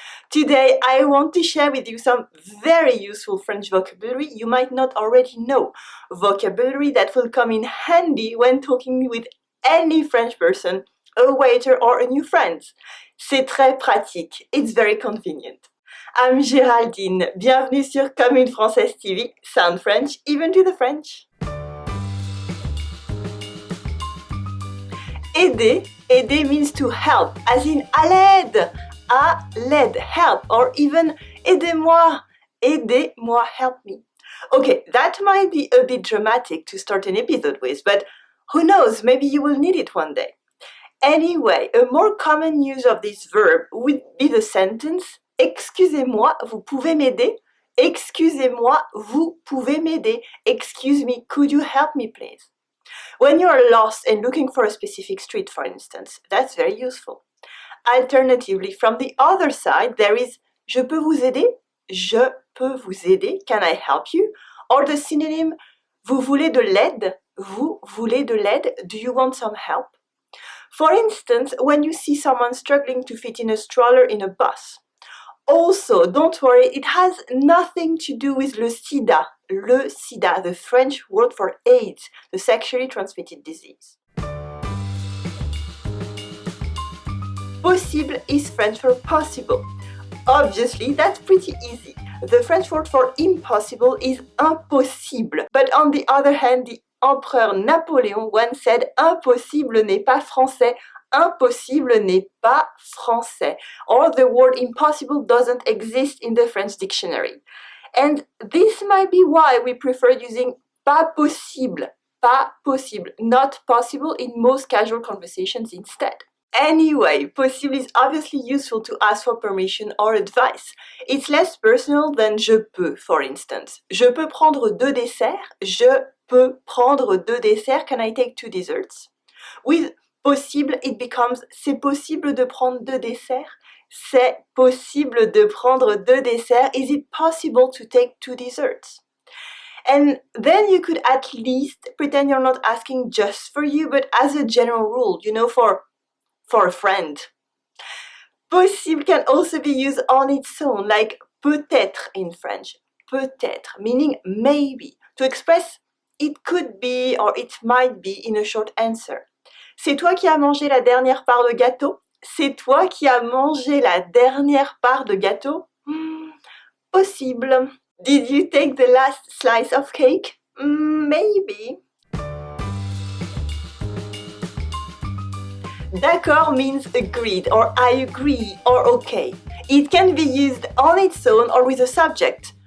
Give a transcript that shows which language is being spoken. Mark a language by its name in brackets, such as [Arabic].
[English] Today, I want to share with you some very useful French vocabulary you might not already know. Vocabulary that will come in handy when talking with any French person, a waiter or a new friend. [French] C'est très pratique. [English] It's very convenient. I'm Géraldine. [French] Bienvenue sur Comme une Française TV. [English] Sound French, even to the French. Aider means to help, as in [French] à l'aide. À l'aide, [English] help, or even [French] aidez-moi. Aidez-moi, [English] help me. Okay, that might be a bit dramatic to start an episode with, but who knows, maybe you will need it one day. Anyway, a more common use of this verb would be the sentence [French] Excusez-moi, vous pouvez m'aider? Excusez-moi, vous pouvez m'aider? [English] Excuse me, could you help me please? When you are lost and looking for a specific street, for instance, that's very useful. Alternatively, from the other side, there is [French] Je peux vous aider? Je peux vous aider? [English] Can I help you? Or the synonym [French] Vous voulez de l'aide? Vous voulez de l'aide? [English] Do you want some help? For instance, when you see someone struggling to fit in a stroller in a bus. Also, don't worry, it has nothing to do with le sida, the French word for AIDS, the sexually transmitted disease. Possible is French for possible. Obviously, that's pretty easy. The French word for impossible is impossible. But on the other hand, the Empereur Napoléon once said [French] impossible n'est pas français, [English] impossible n'est pas français. Or the word impossible doesn't exist in the French dictionary. And this might be why we prefer using [French] pas possible, [English] not possible in most casual conversations instead. Anyway, possible is obviously useful to ask for permission or advice. It's less personal than [French] je peux, [English] for instance. [French] Je peux prendre 2 desserts? Je peux prendre 2 desserts? [English] Can I take 2 desserts? With possible, it becomes [French] c'est possible de prendre 2 desserts? C'est possible de prendre 2 desserts? [English] Is it possible to take 2 desserts? And then you could at least pretend you're not asking just for you, but as a general rule, for a friend. Possible can also be used on its own, like peut-être in French. Peut-être, meaning maybe, to express it could be or it might be in a short answer. [French] C'est toi qui as mangé la dernière part de gâteau? C'est toi qui as mangé la dernière part de gâteau? Possible. [English] Did you take the last slice of cake? Maybe. D'accord means agreed or I agree or okay. It can be used on its own or with a subject.